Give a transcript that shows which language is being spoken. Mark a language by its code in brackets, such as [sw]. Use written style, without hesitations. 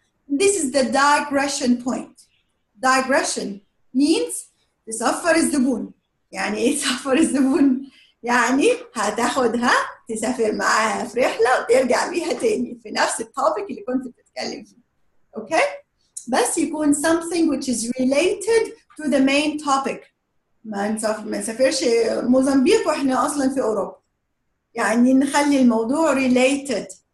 [en] This is the digression point. Digression means [ar] تصفر الزبون. يعني ايه تصفر الزبون؟ يعني هتاخدها تسافر معاها في رحلة وترجع بيها تاني في نفس التوبيك اللي كنت بتتكلم فيه. اوكي؟ بس يكون [en] something which is related to the main topic. [ar] ما نسافرش موزمبيق واحنا اصلا في اوروبا. يعني نخلي الموضوع related.